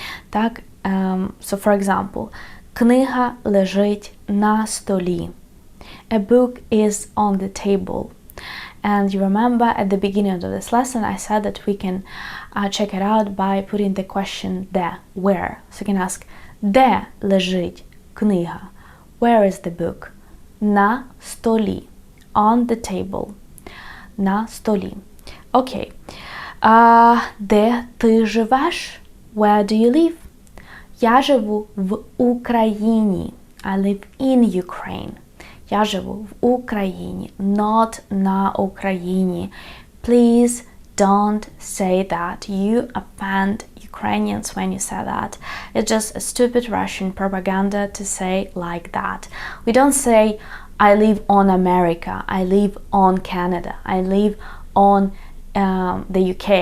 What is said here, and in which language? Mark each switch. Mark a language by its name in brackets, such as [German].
[Ukrainian] Так, [English] so for example, [Ukrainian] книга лежить на столі. [English] A book is on the table. And you remember at the beginning of this lesson I said that we can check it out by putting the question де, where. So you can ask [Ukrainian] де лежить книга? [English] Where is the book? [Ukrainian] На столі. [English] On the table. На столі. Okay. [Ukrainian] Де ти живеш? [English] Where do you live? [Ukrainian] Я живу в Україні. [English] I live in Ukraine. [Ukrainian] Я живу в Україні, [English] not [Ukrainian] на Україні. [English] Please don't say that. You offend Ukrainians when you say that. It's just a stupid Russian propaganda to say like that. We don't say, I live on America, I live on Canada, I live on the UK.